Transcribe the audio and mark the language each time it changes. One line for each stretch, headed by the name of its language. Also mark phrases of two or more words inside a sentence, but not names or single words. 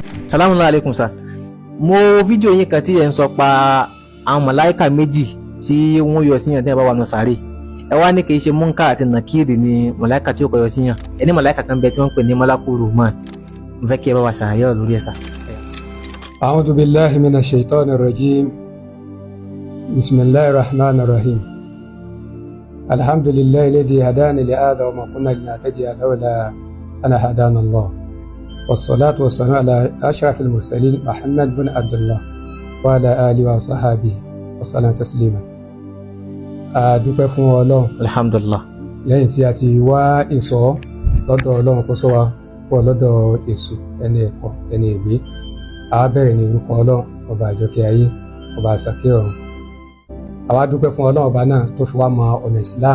Arabic: السلام عليكم sir.
Yoruba: Mo fídíò yín kan tí ẹ ń sọ pa àwọn màláíkà méjì tí wọ́n yọ síyàn tí ẹ bá wà nù sàárè. Ẹ wá ní kì í ṣe Munkar àti Nakiri ni màláíkà tí ó kọ yọ síyàn. Ẹ ní màláíkà kan bẹ tí wọ́n ń pè ní Malakul Rahman. Mo fẹ́ kí ẹ bá wa ṣàlàyé ọ̀rọ̀ lórí ẹ̀ sà.
Arabic: أعوذ بالله من الشيطان الرجيم. بسم الله الرحمن الرحيم. الحمد لله الذي هدانا لهذا وما كنا لنهتدي لولا أن هدانا الله. والصلاة والسلام على أشرف المرسلين محمد بن عبد الله وعلى آله وصحبه وسلم تسليما.
Yoruba: adúpẹ́ fún Ọlọ́run
Arabic: الحمد لله.
Yoruba: lẹ́yìn tí a ti wá ìṣọ́ lọ́dọ̀ Ọlọ́run kó ṣọ́ wa kúrò lọ́dọ̀ èṣù ẹni ẹ̀kọ́ ẹni ègbé. A bẹ̀rẹ̀ ní orúkọ Ọlọ́run ọba àjọkẹ́ ayé ọba àṣàkẹ́ ọ̀run. Àwa dúpẹ́ fún Ọlọ́run ọba náà tó fi wá mọ ọ̀nà Islam.